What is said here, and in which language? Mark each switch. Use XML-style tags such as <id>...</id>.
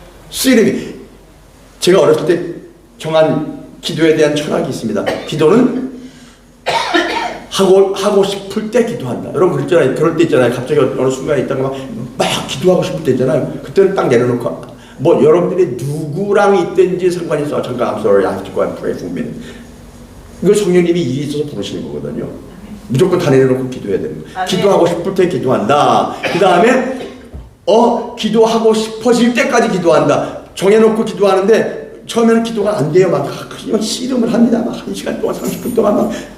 <ko>씨름이, 제가 어렸을 때 정한 기도에 대한 철학이 있습니다. 기도는 하고 싶을 때 기도한다. 여러분 그랬잖아요. 그럴 때 있잖아요. 갑자기 어느 순간에 있다가 막 기도하고 싶을 때 있잖아요. 그때는 딱 내려놓고 여러분들이 누구랑 있든지 상관이 없어. 잠깐</ko> <en>I'm sorry, I have to go and pray for a minute.</en> <ko>이거 성령님이 일이 있어서 부르시는 거거든요. 무조건 다 내려놓고 기도해야 되는 거예요. 기도하고 싶을 때 기도한다. 그 다음에 기도하고 싶어질 때까지 기도한다. 정해놓고 기도하는데 처음에는 기도가 안 돼요. 막 씨름을 합니다. 막 1시간 동안 30분 동안 막</ko>